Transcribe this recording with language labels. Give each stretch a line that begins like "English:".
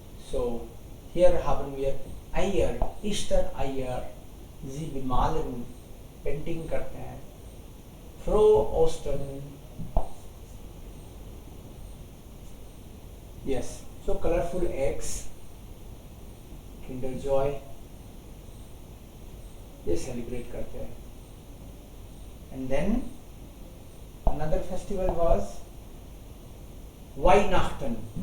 English: So here
German: haben wir Eier, Easter Eier. Sie bemalen,
Hindi: painting करते हैं.
German: Frohe Ostern.
English: Yes, so colorful eggs, Kinder Joy,
Hindi: ये celebrate करते हैं.
English: And then another festival was Weihnachten.